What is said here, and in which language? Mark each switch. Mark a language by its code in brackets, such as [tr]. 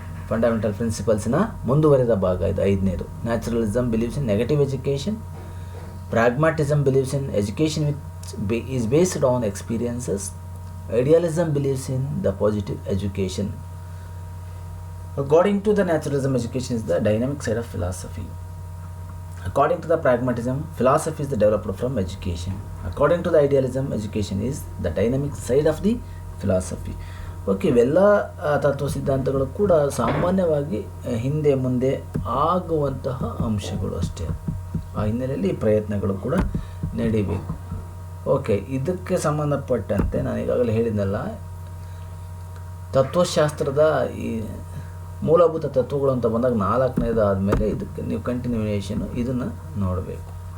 [kn] Fundamental ಪ್ರಿನ್ಸಿಪಲ್ಸ್ನ ಮುಂದುವರಿದ ಭಾಗ ಇದು 5ನೇದು. [en] Naturalism believes in negative education, pragmatism believes in education which is based on experiences, idealism believes in the positive education. According to the naturalism, education is the dynamic side of philosophy. According to the pragmatism, philosophy is developed from education. According to the idealism, education is the dynamic side of the philosophy. [kn] Okay, ಇವೆಲ್ಲ ತತ್ವ ಸಿದ್ಧಾಂತಗಳು ಕೂಡ ಸಾಮಾನ್ಯವಾಗಿ ಹಿಂದೆ ಮುಂದೆ ಆಗುವಂತಹ ಅಂಶಗಳು ಅಷ್ಟೇ. ಆ ಹಿನ್ನೆಲೆಯಲ್ಲಿ ಪ್ರಯತ್ನಗಳು ಕೂಡ ನಡೀಬೇಕು. ಓಕೆ, ಇದಕ್ಕೆ ಸಂಬಂಧಪಟ್ಟಂತೆ ನಾನು ಈಗಾಗಲೇ ಹೇಳಿದ್ನಲ್ಲ, ತತ್ವಶಾಸ್ತ್ರದ ಈ ಮೂಲಭೂತ ತತ್ವಗಳು ಅಂತ ಬಂದಾಗ 4ನೇದು ಆದಮೇಲೆ ಇದಕ್ಕೆ ನೀವು ಕಂಟಿನ್ಯೂಯೇಷನು ಇದನ್ನು ನೋಡಬೇಕು.